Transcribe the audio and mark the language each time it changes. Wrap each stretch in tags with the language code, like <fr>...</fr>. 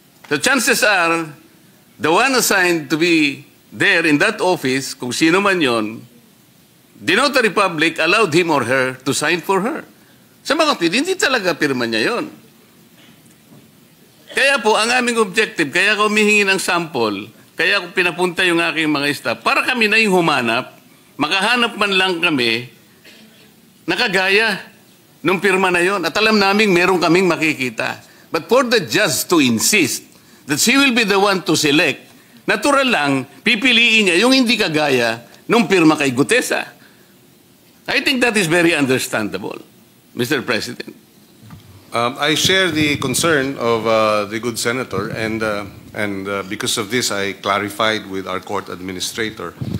<en>So chances are, the one assigned to be there in that office,</en> <tl>kung sino man yon,</tl> <en>the notary public allowed him or her to sign for her.</en> <tl>Sa mga kapit, hindi talaga pirma niya yon. Kaya po, ang aming objective, kaya ako humihingi ng sample, kaya ako pinapunta yung aking mga staff, para kami na yung humanap, makahanap man lang kami, nakagaya nung pirma na yon. At alam naming meron kaming makikita.</tl> <en>But for the judge to insist that she will be the one to select,</en> <tl>natural lang, pipiliin niya yung hindi kagaya nung pirma kay Gutesa.</tl> <en>I think that is very understandable, Mr. President. I share the concern of the good senator, and because of this, I clarified with our court administrator.</en>